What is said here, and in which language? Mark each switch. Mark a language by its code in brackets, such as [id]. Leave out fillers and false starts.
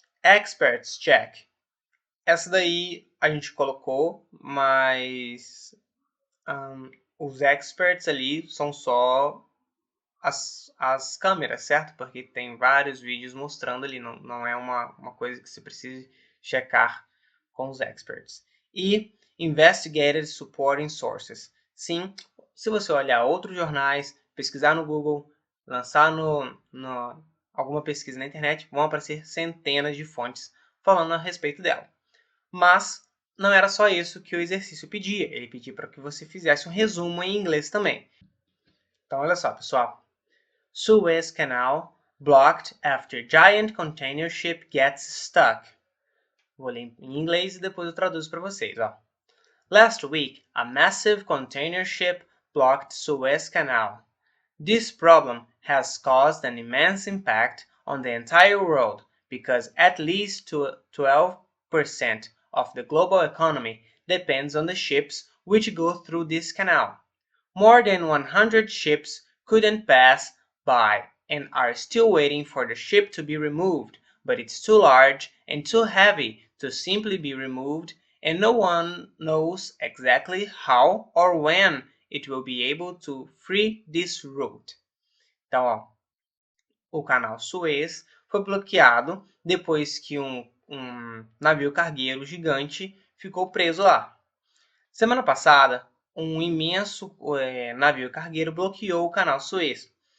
[en] Experts, check. [pt] Essa daí a gente colocou, mas os experts ali são só as câmeras, certo? Porque tem vários vídeos mostrando ali, não é uma coisa que você precise checar com os experts. [en] E Investigated Supporting Sources. [pt] Sim, se você olhar outros jornais, pesquisar no Google, lançar alguma pesquisa na internet, vão aparecer centenas de fontes falando a respeito dela. Mas não era só isso que o exercício pedia, ele pedia para que você fizesse um resumo em inglês também. Então, olha só, pessoal. [en] Suez Canal blocked after giant container ship gets stuck. [pt] Vou ler em inglês e depois eu traduzo para vocês. [en] Last week, a massive container ship blocked Suez Canal. This problem has caused an immense impact on the entire world because at least 12% of the global economy depends on the ships which go through this canal. More than 100 ships couldn't pass by and are still waiting for the ship to be removed, but it's too large and too heavy to simply be removed, and no one knows exactly how or when it will be able to free this route. [pt] Então, o canal Suez foi bloqueado depois que um navio cargueiro gigante ficou preso lá. Semana passada, um imenso navio cargueiro bloqueou o canal Suez.